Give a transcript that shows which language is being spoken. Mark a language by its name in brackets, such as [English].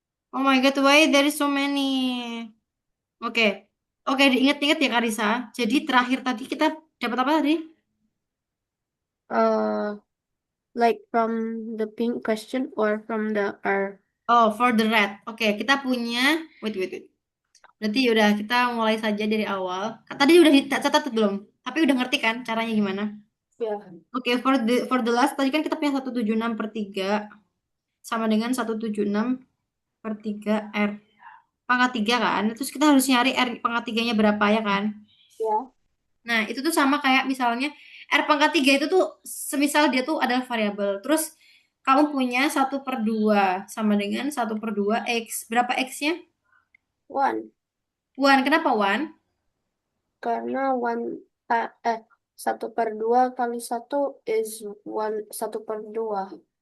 [English] Oh my god, why there is so many? [Indonesian] Oke. Oke, diingat-ingat ya Karisa. Jadi terakhir tadi kita dapat apa tadi? [English] Uh, like from the pink question or from the R? Oh, for the red. [Indonesian] Oke, kita punya, [English] wait, wait, wait. [Indonesian] Berarti udah kita mulai saja dari awal. Tadi udah dicatat belum? Tapi udah ngerti kan caranya gimana? Ya. Oke, [English] for the last [Indonesian] tadi kan kita punya 176 per 3 sama dengan 176 per 3 R pangkat 3 kan. Terus kita harus nyari R pangkat 3-nya berapa ya kan? Ya. Nah, itu tuh sama kayak misalnya R pangkat 3 itu tuh semisal dia tuh adalah variabel. Terus kamu punya 1/2 sama dengan 1/2 X. Berapa X-nya? [English] One. [Indonesian] 1. Kenapa 1? Karena one, eh, 1/2 kali 1 [English] is one, [Indonesian] 1/2.